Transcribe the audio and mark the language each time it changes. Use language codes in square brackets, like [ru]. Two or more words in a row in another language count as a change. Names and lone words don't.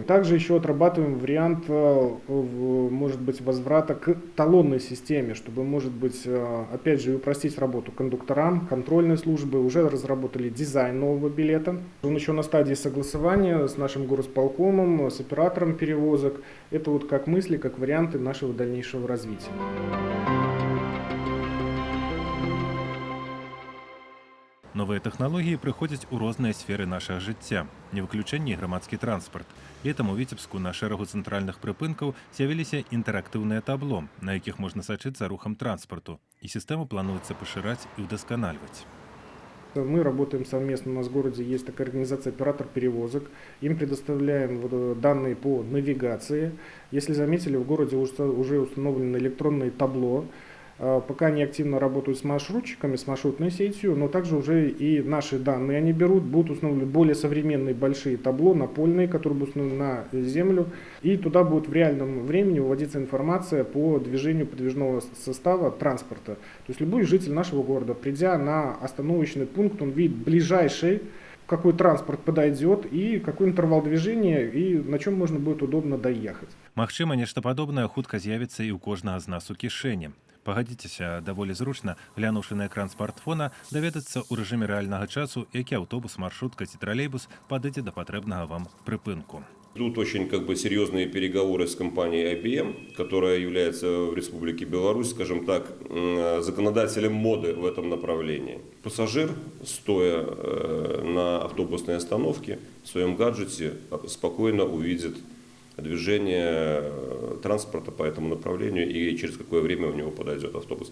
[ru] Также еще отрабатываем вариант, может быть, возврата к талонной системе, чтобы, может быть, опять же, упростить работу кондукторам, контрольной службы. Уже разработали дизайн нового билета. Он еще на стадии согласования с нашим горосполкомом, с оператором перевозок. Это вот как мысли, как варианты нашего дальнейшего развития. [be] Новыя тэхналогіі прыходзяць у розныя сферы нашага жыцця, не выключэнне і грамадскі транспарт. Летам у Віцебску на шэрагу цэнтральных прыпынкаў з'явіліся інтэрактыўныя табло, на якіх можна сачыць за рухам транспарту, і сістэму плануецца пашыраць і ўдасканальваць. [ru] Мы работаем совместно, у нас в городе есть такая организация «Оператор перевозок». Им предоставляем данные по навигации. Если заметили, в городе уже установлены электронные табло. Пока они активно работают с маршрутчиками, с маршрутной сетью, но также уже и наши данные они берут, будут установлены более современные большие табло, напольные, которые будут установлены на землю. И туда будет в реальном времени выводиться информация по движению подвижного состава транспорта. То есть любой житель нашего города, придя на остановочный пункт, он видит ближайший, какой транспорт подойдет и какой интервал движения, и на чем можно будет удобно доехать. [be] Магчыма, нешта падобнае хутка з'явіцца і ў кожнага з нас у кішэні. Пагадзіцеся, даволі зручна, глянуўшы на экран смартфона, даведацца ў рэжыме рэальнага часу, які аўтобус, маршрутка ці тралейбус падыдзе да патрэбнага вам прыпынку. [ru] Идут очень серьезные переговоры с компанией IBM, которая является в Республике Беларусь, скажем так, законодателем моды в этом направлении. Пассажир, стоя на автобусной остановке, в своем гаджете спокойно увидит движение транспорта по этому направлению и через какое время у него подойдет автобус.